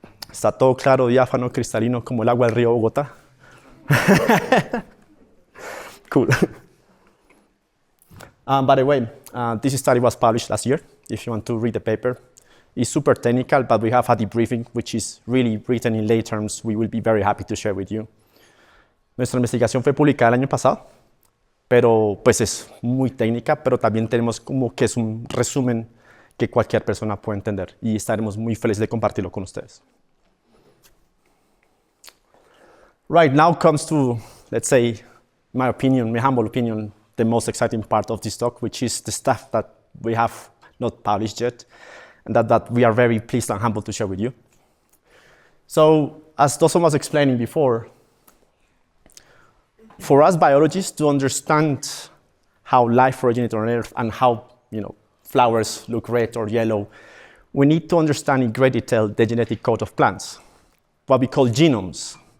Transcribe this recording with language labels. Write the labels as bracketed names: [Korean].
[Spanish] Está todo claro, diáfano, cristalino, como el agua del río Bogotá. [English] Cool. By the way, this study was published last year. If you want to read the paper, it's super technical, but we have a debriefing, which is really written in lay terms. We will be very happy to share with you. [Spanish] Nuestra investigación fue publicada el año pasado, pero pues es muy técnica, pero también tenemos como que es un resumen que cualquier persona puede entender y estaremos muy felices de compartirlo con ustedes. [English] Right, now comes to, let's say, my opinion, my humble opinion, the most exciting part of this talk, which is the stuff that we have not published yet, and that we are very pleased and humbled to share with you. So, as Dawson was explaining before, for us biologists to understand how life originated on Earth and how, flowers look red or yellow, we need to understand in great detail the genetic code of plants, what we call genomes.